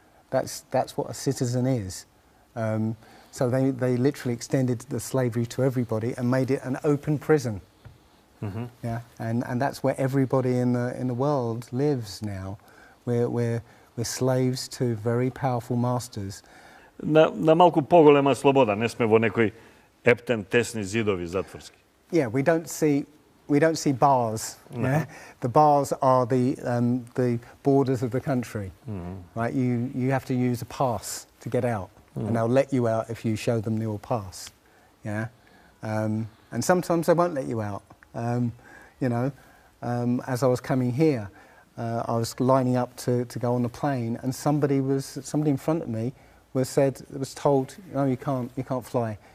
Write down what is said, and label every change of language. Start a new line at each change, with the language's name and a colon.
English: That's what a citizen is. So they literally extended the slavery to everybody and made it an open prison. Mm-hmm. Yeah, and that's where everybody in the world lives now. We're slaves to very powerful masters.
Macedonian: На малку поголема слобода, не сме во некој ептен тесни зидови затворски.
English: Yeah, we don't see bars. No. Yeah? The bars are the borders of the country. Right? You have to use a pass to get out, and they'll let you out if you show them your pass. Yeah, and sometimes they won't let you out. You know, as I was coming here, I was lining up to go on the plane, and somebody in front of me was told, no, you can't fly.